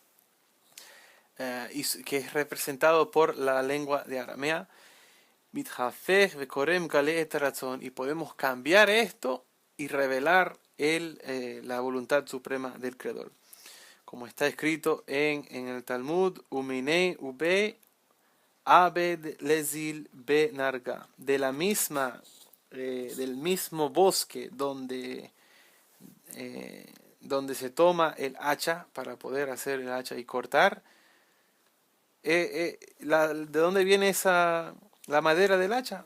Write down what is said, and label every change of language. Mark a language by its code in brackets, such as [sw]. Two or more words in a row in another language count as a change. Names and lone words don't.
[es] y que es representado por la lengua de aramea, y podemos cambiar esto y revelar la voluntad suprema del Creador. Como está escrito en el Talmud, [arc] ומיניה וביה אבא ליזיל ביה נרגא, [es] del mismo bosque donde se toma el hacha para poder hacer el hacha y cortar. ¿De dónde viene la madera del hacha?